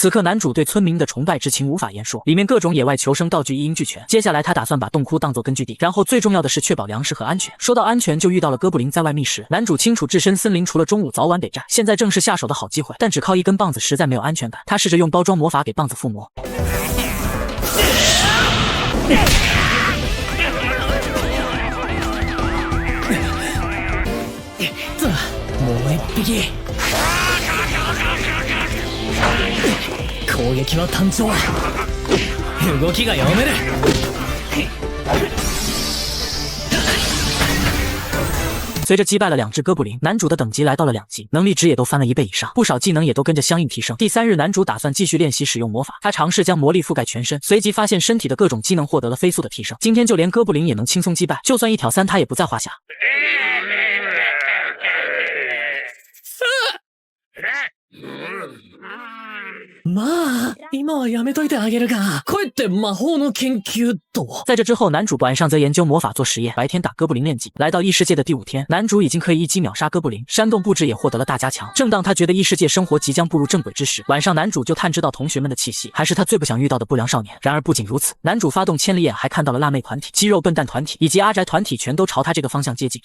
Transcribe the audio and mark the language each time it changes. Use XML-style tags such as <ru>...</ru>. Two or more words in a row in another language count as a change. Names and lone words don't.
<zh>此刻男主对村民的崇拜之情无法言说，里面各种野外求生道具一应俱全。接下来他打算把洞窟当作根据地，然后最重要的是确保粮食和安全。说到安全，就遇到了哥布林在外觅食。男主清楚置身森林除了中午早晚得战，现在正是下手的好机会，但只靠一根棒子实在没有安全感。他试着用包装魔法给棒子附魔，</zh> <ja>もう一匹。攻撃は単調、動きが読める。</ja> <zh>随着击败了2只哥布林，男主的等级来到了2级，能力值也都翻了1倍以上，不少技能也都跟着相应提升。第3日，男主打算继续练习使用魔法，他尝试将魔力覆盖全身，随即发现身体的各种机能获得了飞速的提升。今天就连哥布林也能轻松击败，就算1挑3他也不在话下。</zh> <ja>まあ、今はやめといてあげるが、帰って魔法の研究と。</ja> <zh>在这之后，男主晚上则研究魔法做实验，白天打哥布林练级。来到异世界的第5天，男主已经可以一击秒杀哥布林，山洞布置也获得了大加强。正当他觉得异世界生活即将步入正轨之时，晚上男主就探知到同学们的气息，还是他最不想遇到的不良少年。然而不仅如此，男主发动千里眼，还看到了辣妹团体、肌肉笨蛋团体以及阿宅团体全都朝他这个方向接近。</zh>